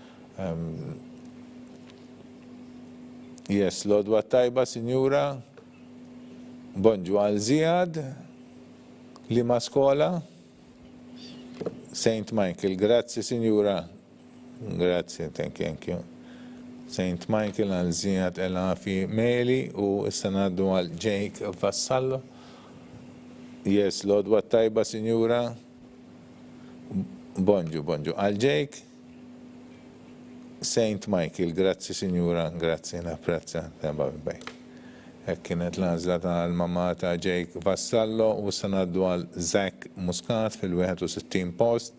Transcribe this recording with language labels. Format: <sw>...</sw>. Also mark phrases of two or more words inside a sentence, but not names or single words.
<mt>Yes, l-odwa tajba, Sinjura. Bonġu għal Ziad, li ma skola? St. Michael, grazzi Sinjura. Grazzi,</mt> <en>thank you. St.</en> <mt>Michael għal Ziad Elafi Meli u issa ngħaddu għal Jake Vassallo. Yes, l-odwa tajba Sinjura. Bonġu għal Jake. St. Michael, grazzi Sinjura, grazzi, napprezza. Hekk kienet l-għażla tal-mamma ta' Jake Vassallo u issa ngħaddu għal Zach Muscat fil-61 post.</mt>